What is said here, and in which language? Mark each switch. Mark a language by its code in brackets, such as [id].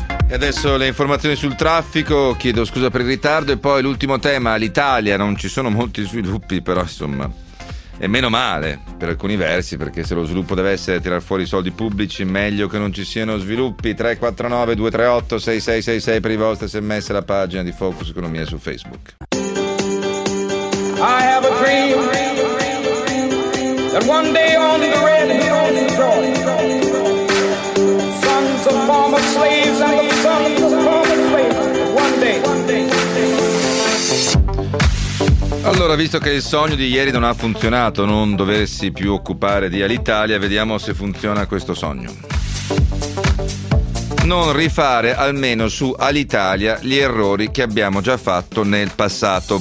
[it] E adesso le informazioni sul traffico, chiedo scusa per il ritardo, e poi l'ultimo tema, l'Italia, non ci sono molti sviluppi, però insomma, e meno male per alcuni versi, perché se lo sviluppo deve essere tirar fuori soldi pubblici, meglio che non ci siano sviluppi. 349-238-6666 per i vostri sms, la pagina di Focus Economia su Facebook. [en] I have a dream that one day on the red hills of Troy, sons of former slaves and the sons of former slaves, one day. [it] Allora, visto che il sogno di ieri non ha funzionato, non doversi più occupare di Alitalia, vediamo se funziona questo sogno. Non rifare almeno su Alitalia gli errori che abbiamo già fatto nel passato.